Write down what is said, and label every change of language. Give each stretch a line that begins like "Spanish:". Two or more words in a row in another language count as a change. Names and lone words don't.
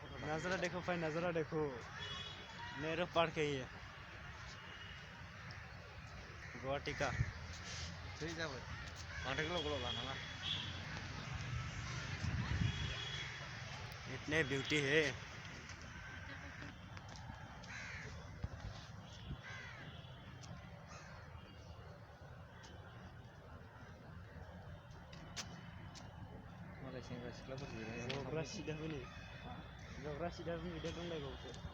Hindi: नज़ारा देखो भाई, नज़ारा देखो। नेहरू पार्क है ये, गुवाहाटी का।
Bodo: सही जाबाय माथो गोलाव गोलाव लानाङा।
Hindi: इतने ब्यूटी है।
Bodo: मालाय सेंग्रा सिख्लाफोर जिरायनानै जग्रा सिदाबो नै, जग्रा सिदाबो मैदेर दंलायबावोसो।